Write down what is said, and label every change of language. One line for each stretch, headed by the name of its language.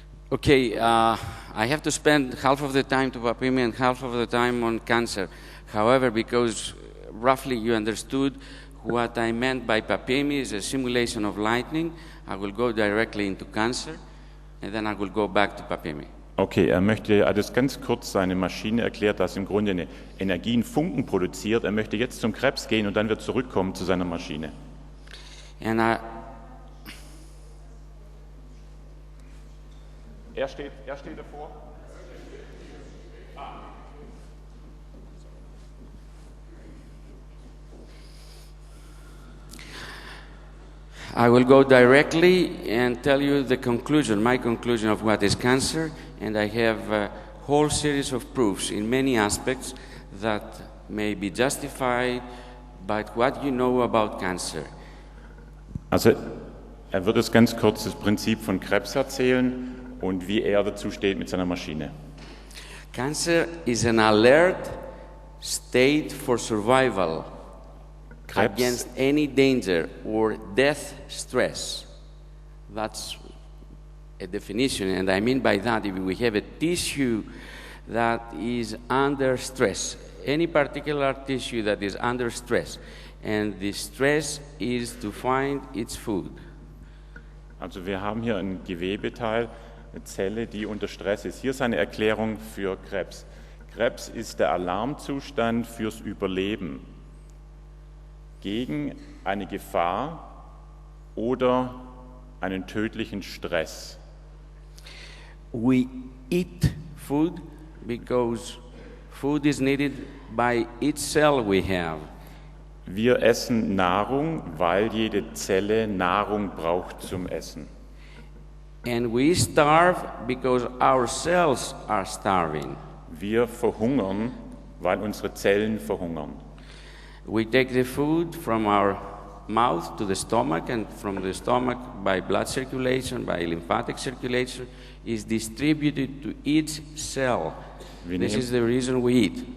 English: Okay, I have to spend half of the time to Papimi and half of the time on cancer. However, because roughly you understood what I meant by Papimi is a simulation of lightning, I will go directly into cancer and then I will go back to Papimi.
German: Okay, er möchte alles ganz kurz, seine Maschine erklärt, dass im Grunde eine Energie einen Funken produziert. Er möchte jetzt zum Krebs gehen und dann wird zurückkommen zu seiner Maschine.
English: And
German: Er steht davor.
English: I will go directly and tell you the conclusion, my conclusion of what is cancer, and I have a whole series of proofs in many aspects that may be justified by what you know about cancer.
German: Also, er wird es ganz kurz das Prinzip von Krebs erzählen und wie er dazu steht mit seiner Maschine.
English: Cancer is an alert state for survival against any danger or death stress. That's a definition, and I mean by that, if we have a tissue that is under stress, any particular tissue that is under stress, and the stress is to find its food.
German: Also wir haben hier ein Gewebeteil, eine Zelle, die unter Stress ist. Hier ist eine Erklärung für Krebs. Krebs ist der Alarmzustand fürs Überleben gegen eine Gefahr oder einen tödlichen Stress.
English: We eat food because food is needed by each cell we have.
German: Wir essen Nahrung, weil jede Zelle Nahrung braucht zum Essen.
English: And we starve because our cells are starving.
German: Wir verhungern, weil unsere Zellen verhungern.
English: We take the food from our mouth to the stomach, and from the stomach by blood circulation, by lymphatic circulation, is distributed to each cell. This is the reason we eat.